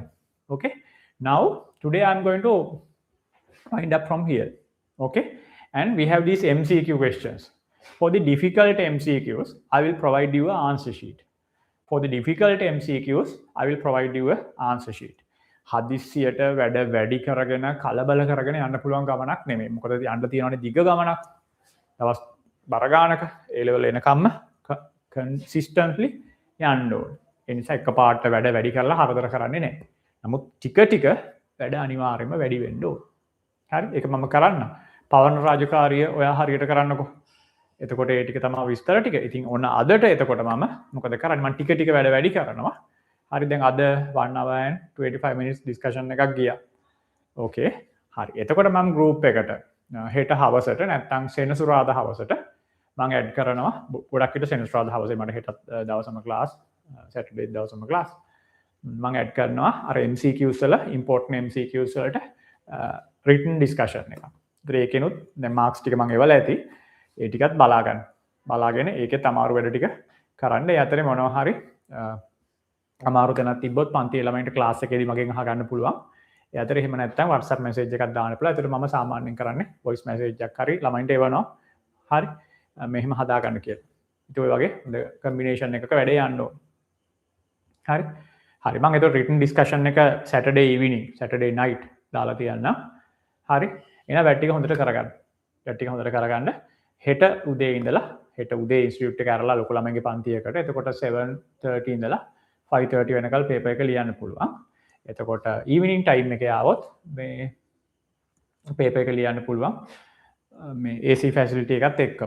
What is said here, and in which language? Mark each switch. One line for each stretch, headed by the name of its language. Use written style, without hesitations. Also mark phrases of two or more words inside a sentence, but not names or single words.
English: Okay. Now today I'm going to wind up from here. Okay. And we have these MCQ questions. For the difficult MCQs, I will provide you an answer sheet. For the difficult MCQs, I will provide you an answer sheet.
Sinhala: හදිස්සියට වැඩ වැඩි කරගෙන කලබල කරගෙන යන්න පුළුවන් ගමනක් නෙමෙයි. මොකද යන්න තියෙනවානේ දිග ගමනක්. දවස් බර ගානක ඒ ලෙවල් එනකම්ම consistently යන්න ඕනේ. ඒ නිසා එකපාරට වැඩ වැඩි කරලා හරදර කරන්නේ නැහැ. නමුත් ටික ටික වැඩ අනිවාර්යයෙන්ම වැඩි වෙන්න ඕනේ. හරි? ඒක මම කරන්න. පවන රාජකාරිය ඔයා හරියට කරන්නකෝ. එතකොට ඒ ටික තමයි විස්තර ටික. ඉතින් ඔන්න අදට එතකොට මම මොකද කරන්නේ? මම ටික ටික වැඩ වැඩි කරනවා. හරි දැන් අද
English: 1 hour and 25 minutes discussion
Sinhala: එකක් ගියා. ඕකේ. හරි. එතකොට මම group එකට හෙට හවසට නැත්නම් සෙනසුරාදා හවසට මම ඇඩ් කරනවා. ගොඩක් විට සෙනසුරාදා හවසේ මට හෙටත් දවසම class, Saturday දවසම class. මම ඇඩ් කරනවා අර MCQs වල
English: important MCQs
Sinhala: වලට
English: written discussion
Sinhala: එකක්. ඒතර ඒකෙනුත් දැන් marks ටික මම එවලා ඇති. ඒ ටිකත් බලා ගන්න. බලාගෙන ඒකේ තමාරු වැඩ ටික කරන්න. ඒ අතරේ මොනවා හරි අමාරු තැනක් තිබ්බොත් පන්ති ළමයින්ට ක්ලාස් එකේදී මගෙන් අහගන්න පුළුවන්. ඒ අතරේ එහෙම නැත්නම් WhatsApp message එකක් දාන්න පුළුවන්. ඒතර මම සාමාන්‍යයෙන් කරන්නේ
English: voice message
Sinhala: එකක් හරි ළමයින්ට එවනවා. හරි. මෙහෙම හදා ගන්න කියලා. ඉතින් ඔය වගේ හොඳ combination එකක වැඩ යන්න ඕන. හරි. හරි. මම ඒතර
English: written discussion
Sinhala: එක
English: Saturday evening, Saturday night
Sinhala: දාලා තියන්නම්. හරි. එහෙනම් වැඩ ටික හොඳට කරගන්න. වැඩ ටික හොඳට කරගන්න. හෙට උදේ ඉඳලා හෙට උදේ ඉන්ස්ටිටියුට් එක ඇරලා ලොකු ළමයින්ගේ පන්තියකට එතකොට 7:30 ඉඳලා 5:30 වෙනකල් පේපර් එක ලියන්න පුළුවන්. එතකොට
English: evening time
Sinhala: එකේ ආවොත් මේ පේපර් එක ලියන්න පුළුවන් මේ
English: AC facility
Sinhala: එකත් එක්කම.